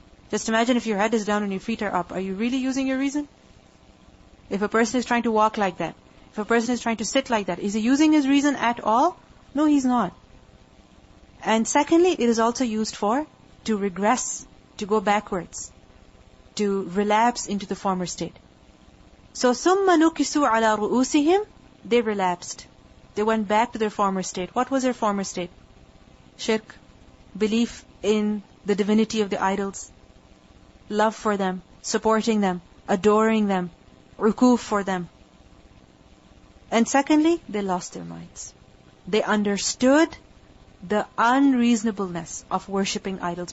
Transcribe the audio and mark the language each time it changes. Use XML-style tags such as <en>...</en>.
<en>Just imagine if your head is down and your feet are up. Are you really using your reason? If a person is trying to walk like that, if a person is trying to sit like that, is he using his reason at all? No, he's not. And secondly, it is also used for to regress, to go backwards, to relapse into the former state. So,</en> <ar>ثُمَّ نُكِسُوا عَلَى رُؤُوسِهِمْ.</ar> <en>They relapsed. They went back to their former state. What was their former state? Shirk, belief in the divinity of the idols, love for them, supporting them, adoring them, rukuf for them. And secondly, they lost their minds. They understood the unreasonableness of worshipping idols.</en>